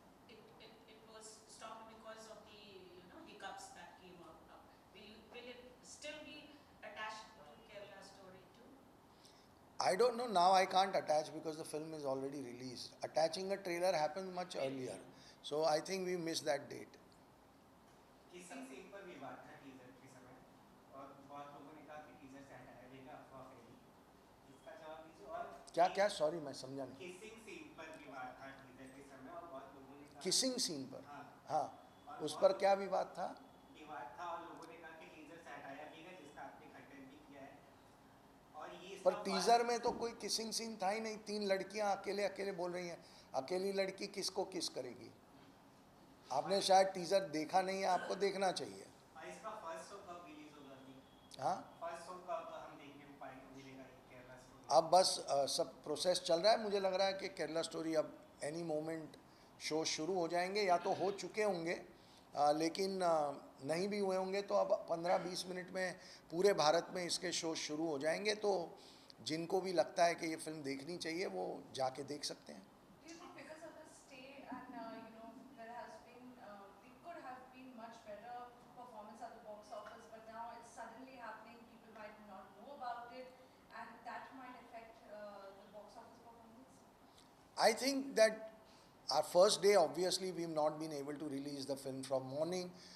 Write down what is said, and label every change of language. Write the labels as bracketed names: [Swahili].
[English] It was stopped because of the hiccups that came up. Will it still be attached to Kerala story too? I don't know, now I can't attach because the film is already released. Attaching a trailer happened much earlier. So I think we missed that date. [Hindi] Kissing scene पर विवाद था teaser के समय और बहुत लोगों ने कहा कि टीजर से हटाया जाएगा, अफवाह फैली। इसका जवाब दीजिए। और क्या सॉरी मैं समझा नहीं। किसिंग सीन पर विवाद था टीजर के समय और बहुत लोगों ने कहा किसिंग सीन पर? हाँ, हाँ, उस पर क्या विवाद था? विवाद था और लोगों ने कहा कि टीजर से हटाया जाएगा, जिसका आपने खंडन भी किया है। और ये पर टीजर में तो कोई किसिंग सीन था ही नहीं। 3 लड़कियां अकेले अकेले बोल रही हैं। अकेली लड़की किसको किस करेगी? आपने शायद टीजर देखा नहीं है, आपको देखना चाहिए। इसका फर्स्ट शो कब रिलीज होगा अभी? हाँ, फर्स्ट शो कब हम देखने को पाएंगे, मिलेगा ये केरला स्टोरी? अब बस सब प्रोसेस चल रहा है। मुझे लग रहा है कि केरला स्टोरी अब [English] any moment [Hindi] शो शुरू हो जाएंगे, या तो हो चुके होंगे, लेकिन नहीं भी हुए होंगे तो अब 15-20 मिनट में पूरे भारत में इसके शो शुरू हो जाएंगे। तो जिनको भी लगता है कि ये फिल्म देखनी चाहिए वो जाके देख सकते हैं। [English] Do you think because of the stay and there has been it could have been much better performance at the box office, but now it's suddenly happening, people might not know about it, and that might affect the box office performance? I think that our first day, obviously, we've not been able to release the film from morning.